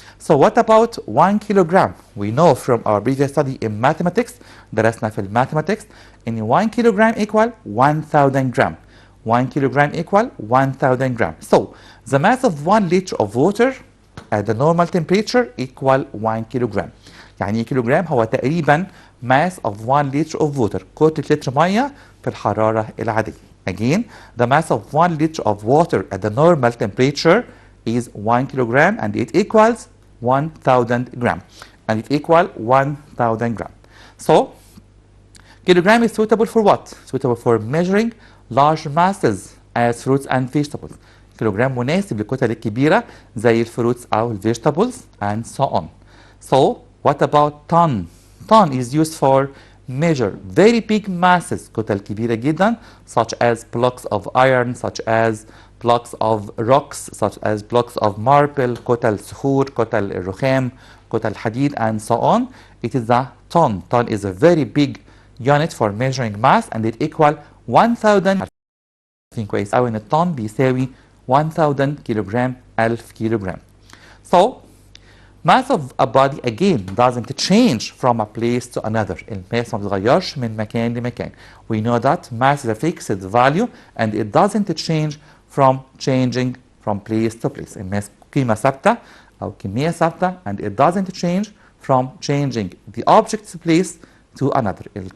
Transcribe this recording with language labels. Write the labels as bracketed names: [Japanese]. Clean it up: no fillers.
[English] So what about 1 kilogram? We know from our previous study in mathematics, [Arabic] درسنا في [English] mathematics, إن 1 kilogram equal 1000 gram. 1 kilogram equal 1000 gram. So the mass of 1 liter of water at the normal temperature equal 1 kilogram. [Arabic] يعني كيلوغرام هو تقريبا [English] mass of 1 liter of water. [Arabic] كتلة لتر مية في الحرارة العادية. [English] Again, the mass of 1 liter of water at the normal temperature is 1 kilogram and it equals 1000 gram. And it equal 1000 gram. So, kilogram is suitable for what? Suitable for measuring large masses as fruits and vegetables. [Arabic] كيلوغرام مناسب للكتل الكبيرة زي الفروتس أو [English] vegetables and so on. So, what about ton? Ton is used for measure very big masses [Arabic] كتل كبيرة جدا [English] such as blocks of iron, such as blocks of rocks, such as blocks of marble, [Arabic] كتل صخور, كتل الرخام, كتل حديد [English] and so on. It is a ton. Ton is a very big unit for measuring mass and it equal 1000. [Arabic] عارفين كويس أوي إن الطن بيساوي 1000 kilogram 1000 kilogram. [English] So mass of a body again doesn't change from a place to another. [Arabic] الماس ما بتتغيرش من مكان لمكان. [English] We know that mass is a fixed value and it doesn't change from changing from place to place. [Arabic] الماس قيمة ثابتة أو كمية ثابتة [English] and it doesn't change from changing the object's place to another.